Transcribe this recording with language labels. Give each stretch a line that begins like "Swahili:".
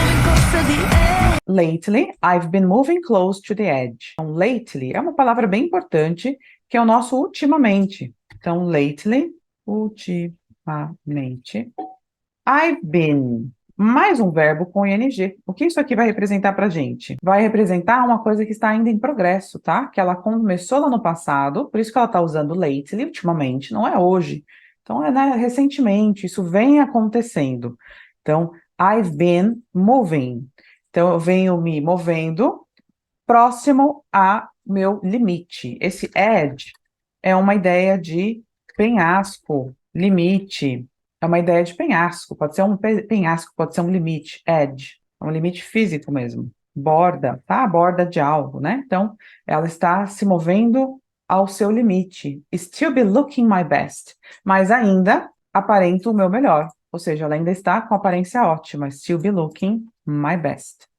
English: Lately, I've been moving close to the edge. Lately, I've been moving close to the edge.
Portuguese: Então, lately é uma palavra bem importante, que é o nosso ultimamente. Então, lately, ultimamente.
English: I've been.
Portuguese: Mais um verbo com ing. O que isso aqui vai representar pra gente? Vai representar uma coisa que está ainda em progresso, tá? Que ela começou lá no passado, por isso que ela está usando lately, ultimamente, não é hoje. Então, é, né, recentemente, isso vem acontecendo. Então,
English: I've been moving.
Portuguese: Então, eu venho me movendo próximo a meu limite. Esse edge é uma ideia de penhasco, limite. É uma ideia de penhasco. Pode ser um penhasco, pode ser um limite, edge. É um limite físico mesmo. Borda, tá? A borda de algo, né? Então, ela está se movendo ao seu limite.
English: Still be looking my best.
Portuguese: Mas ainda aparento o meu melhor. Ou seja, ela ainda está com aparência ótima.
English: Still be looking my best.